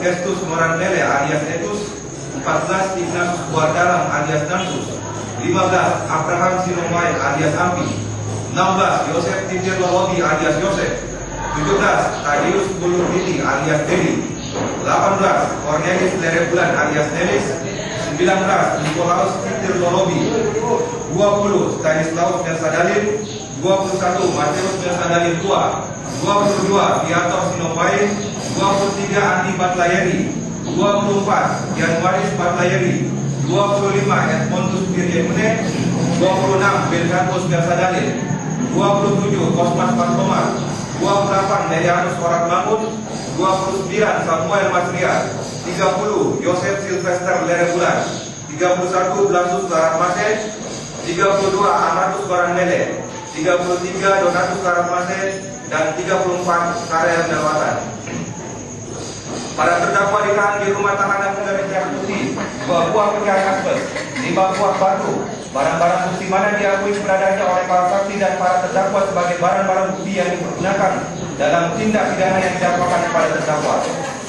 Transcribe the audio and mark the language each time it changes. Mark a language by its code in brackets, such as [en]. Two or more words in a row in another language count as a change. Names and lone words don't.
[id] Gestus Morandele alias Etus, 14. Ignatius Buardalam alias Nantus, 15. Abraham Sinomai alias Ampi, 16. Yosef Titir Lolobi alias Yosef, 17. Tadius Buluriti alias Dedi, 18. Cornelis Lerebulan alias Nelis, 19. Nikolaus Titir Lolobi, 20. Stanislaus Nelsadalin, 21. Mateus Nelsadalin Tua, 22. Viator Sinombai, 23. Andi Batlayeri, 24. Januaris Batlayeri, 25. Edmondus Diryemune, 26. Belgatus Nelsadalin, 27. Kosmas Bartoma, 28. Nerianus Orat Mangun, 29. Samuel Masria, 30. Yosef Sylvester Lerebulan, 31. Blasus Baratmase, 32. Amatus Barandele, 33. Donatus Baratmase, dan 34. Karel Melwatan. Para terdakwa ditahan di rumah tahanan Polda Metro Putih, 2 buah pecahan asbes, 5 buah batu, barang-barang bukti mana diakui keberadaannya oleh para saksi dan para terdakwa sebagai barang-barang bukti yang dipergunakan dalam tindak pidana yang didakwakan kepada terdakwa.